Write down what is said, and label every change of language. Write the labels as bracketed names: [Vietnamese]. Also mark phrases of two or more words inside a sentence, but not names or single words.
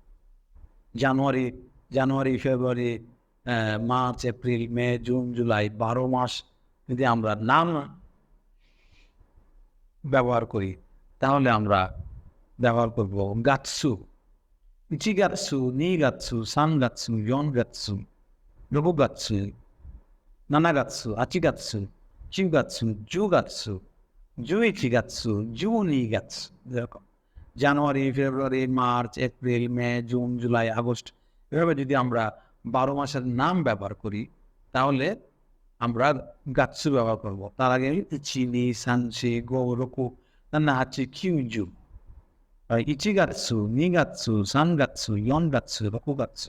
[Bangla] জানুয়ারি, ফেব্রুয়ারি, মার্চ, এপ্রিল, মে, জুন, জুলাই, 12 মাস যদি আমরা নাম ব্যবহার করি, তাহলে আমরা ব্যবহার করব [Japanese] 月、一月、二月、三月、四月、六月、七月、八月、九月、十月、十一月、十二月. [Bangla] এরকম জানুয়ারি, ফেব্রুয়ারি, মার্চ, এপ্রিল, মে, জুন, জুলাই, আগস্ট, এভাবে যদি আমরা 12 মাসের নাম ব্যবহার করি, তাহলে আমরা গাৎসু ব্যবহার করব। তার আগে [Japanese] 一二、三四、五、六、七八、九十、一月、二月、三月、四月、六月.